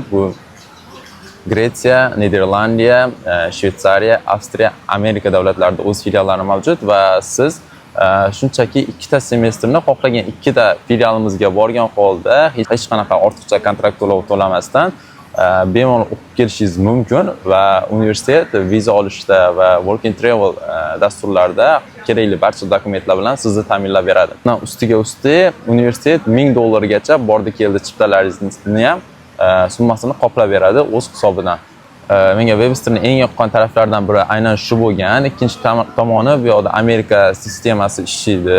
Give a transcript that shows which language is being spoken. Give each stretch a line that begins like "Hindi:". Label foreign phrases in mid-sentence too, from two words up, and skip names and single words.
Uzbek: Bu Gretsiya, Niderlandiya, Shveysariya, Avstriya, Amerika davlatlarida o'z filiallari mavjud va siz shunchaki 2 ta semestrni xohlagan 2 ta filialimizga borgan holda hech qanaqa ortiqcha kontrakt to'lov to'lamasdan bemalol o'qib kelishingiz mumkin va universitet viza olishda va
English: work and travel
Uzbek: dasturlarida kerakli barcha dokumentlar bilan sizni ta'minlab beradi. Ustiga universitet $1000 gacha bordi keldi chiptalaringizni ham summasini qoplab beradi o'z hisobidan. Menga Websterning eng yoqqan taraflaridan biri aynan shu bo'lgan. Ikkinchi tomoni bu yoqda Amerika sistemasi ishlaydi.